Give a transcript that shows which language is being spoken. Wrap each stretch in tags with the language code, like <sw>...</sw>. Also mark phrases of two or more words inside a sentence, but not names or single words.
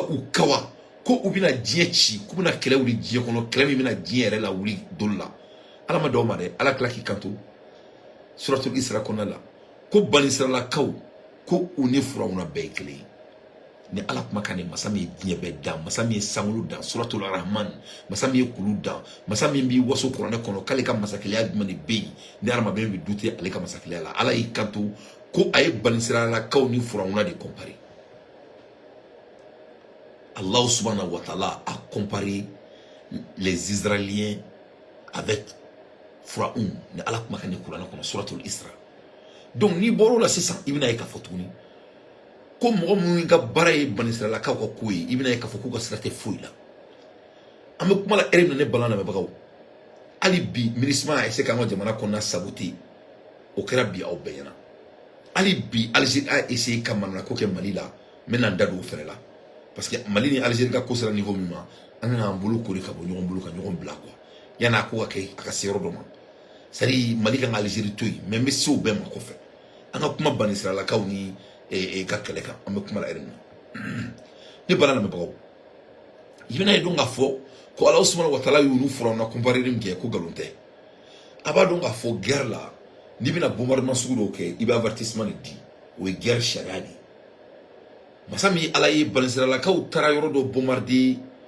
<bm>u kawa ko u bɛna diɲɛ ci k'u bɛna kɛlɛ wuli diɲɛ kɔnɔ kɛlɛ min bɛna diɲɛ yɛrɛ la wuli doli la ala ma d'aw ma dɛ ala tila k'i kanto suratul Isra kɔnɔna la ko bani Israɛlakaw ko u ni firawuna bɛɛ ye kelen ye ni ala kumakan ni masa min ye diɲɛ bɛɛ dan masa min ye sankolo dan suratul Rahman masa min ye kulu dan masa min b'i waso kuranɛ kɔnɔ k'ale ka masakɛlɛya jumɛn de bɛ yen ni hadamaden bɛ dute ale ka masakɛlɛya la ala y'i kanto ko a ye bani Israɛlakaw ni firawuna de comparer</bm> <ar>Allah subhanahu wa ta'ala</ar> <fr>a comparé les Israéliens avec Pharaon</fr> <bm>ni ala kumakan ni kuranɛ kɔnɔ suratul Isra donc ni bɔr'o la sisan i bɛna ye k'a fɔ tuguni ko mɔgɔ minnu ka baara ye bani Israɛlakaw ka ko ye i bɛna ye k'a fɔ k'u ka sira tɛ foyi la an bɛ kuma la heure min na ne balan lamɛnbagaw hali bi MINUSMA</bm> <fr>a essayé</fr> <bm>k'an ka jamana kɔnɔna saboter o kɛra bi aw bɛɛ ɲɛna hali bi Algérie</bm> <fr>a essayé</fr> <bm>ka manamana ko kɛ Mali la n bɛna n da don o fɛnɛ la</bm> <fr>parce que</fr> <bm>Mali ni Algérie ka ko sera niveau min ma an kan k'an bolo kori ka bɔ ɲɔgɔn bolo ka ɲɔgɔn bila quoi yanni a ko ka kɛ a ka se yɔrɔ dɔ ma</bm> <fr>c'est à dire</fr> <bm>Mali kan ka Algérie to yen mais n bɛ se o bɛɛ ma kɔfɛ an ka kuma bani Israɛlakaw ni ka kɛlɛ kan an bɛ kuma la yɛrɛ min ne bala lamɛnbagaw i bɛna ye dɔn k'a fɔ ko</bm> <ar>ala subhanahu wa ta'ala</ar> <bm>y'olu firawuna comparer min kɛ ko nkalon tɛ a b'a dɔn k'a fɔ guerre la n'i bɛna bombardement sugu dɔw kɛ i bɛ avertissement de di o ye guerre sariya de masa min ala ye bani Israɛlakaw taara yɔrɔ dɔ bombarder</bm>